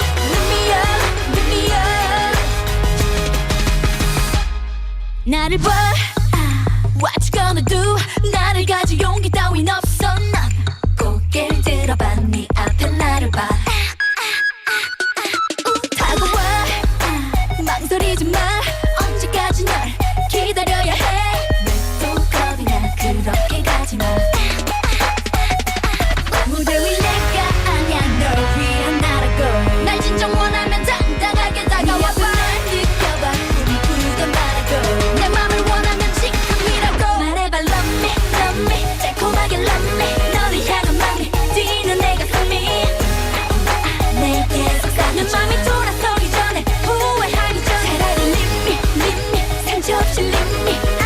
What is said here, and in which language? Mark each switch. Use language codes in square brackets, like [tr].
[en] Lift me up. [ko] 나를 봐, [en] what you gonna do? [ko] 나를 가질 용기 따윈 없어. 넌 고개를 들어봐, 네 앞에 나를 봐. 다가와, 망설이지 마. 언제까지 널 기다려야 해? 왜 또 겁이 나? 그렇게 가지마. 무대 위 내가 아냐, 널 위한 나라고. 날 진정 원하면 당당하게 다가와봐. 날 느껴봐, 우리 부르던 말하고. 내 맘을 원하면 지금이라고. 말해봐, [en] love me, [ko] 달콤하게 love me. 너를 향한 마음이 뛰는 내 가슴이 내게 속삭여. 내 맘이 돌아서기 전에, 후회하기 전에. 차라리 [en] leave me, [ko] 상처 없이 leave me.